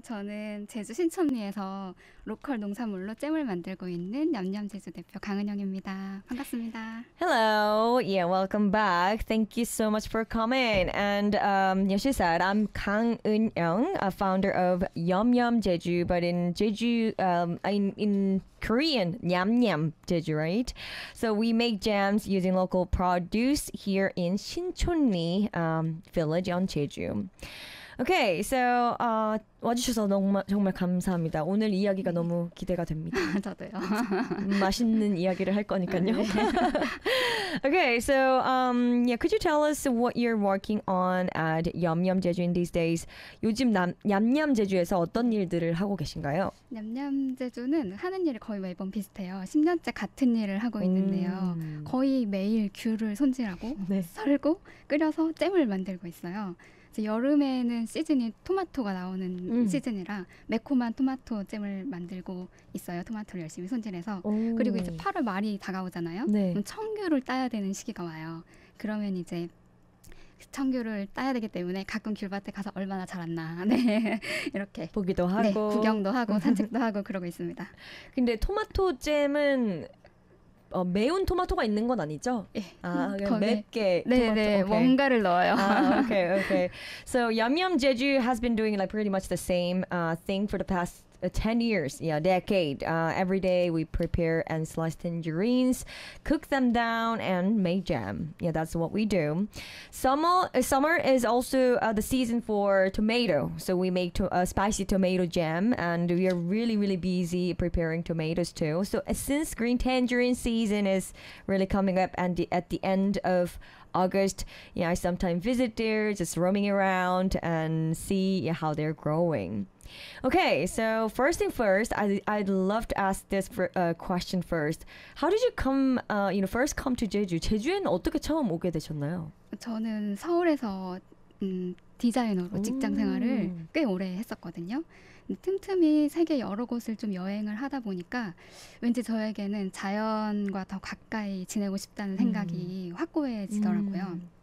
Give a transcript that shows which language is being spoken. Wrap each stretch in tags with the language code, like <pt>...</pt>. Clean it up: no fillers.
<ko>저는 제주 신천리에서 로컬 농산물로 잼을 만들고 있는 냠냠 제주 대표 강은영입니다. 반갑습니다.</ko> <en>Hello. Yeah, welcome back. Thank you so much for coming. And yeah, she said, I'm 강은영, a founder of 냠냠 제주, but in Jeju, in Korean, 냠냠 제주, right? So we make jams using local produce here in Shincheonni village on Jeju. Okay, so</en> <ko>와주셔서 너무 정말 감사합니다. 오늘 이야기가 너무 기대가 됩니다. 저도요. 맛있는 이야기를 할 거니까요.</ko> <en>Okay, so yeah, could you tell us what you're working on at 냠냠 제주 in these days?</en> <ko>요즘 냠냠 제주에서 어떤 일들을 하고 계신가요? 냠냠 제주는 하는 일이 거의 매번 비슷해요. 10년째 같은 일을 하고 있는데요. 거의 매일 귤을 손질하고 네. 썰고 끓여서 잼을 만들고 있어요. 여름에는 시즌이 토마토가 나오는 시즌이라 매콤한 토마토 잼을 만들고 있어요. 토마토를 열심히 손질해서. 오. 그리고 이제 8월 말이 다가오잖아요. 네. 그럼 청귤을 따야 되는 시기가 와요. 그러면 이제 청귤을 따야 되기 때문에 가끔 귤밭에 가서 얼마나 자랐나 네. 이렇게 보기도 하고 네, 구경도 하고 산책도 하고 그러고 있습니다. 근데 토마토 잼은 매운 토마토가 있는 건 아니죠? 예. 아, 거의, 맵게 네, 토마토. 네, 네. 뭔가를 넣어요. 아, okay, okay.</ko> <en>So, 냠냠 제주 has been doing like pretty much the same thing for the past 10 years, yeah, decade. Every day we prepare and slice tangerines, cook them down, and make jam. Yeah, that's what we do. Summer is also the season for tomato. So we make spicy tomato jam, and we are really, really busy preparing tomatoes too. So since green tangerine season is really coming up and at the end of August, yeah, I sometimes visit there, just roaming around and see yeah, how they're growing. Okay, so first thing first, I'd love to ask this question first. How did you come, you know, first come to Jeju?</en> <ko>제주에는 어떻게 처음 오게 되셨나요? 저는 서울에서 디자이너로 직장 생활을 꽤 오래 했었거든요. 틈틈이 세계 여러 곳을 좀 여행을 하다 보니까 왠지 저에게는 자연과 더 가까이 지내고 싶다는 생각이 확고해지더라고요.</ko>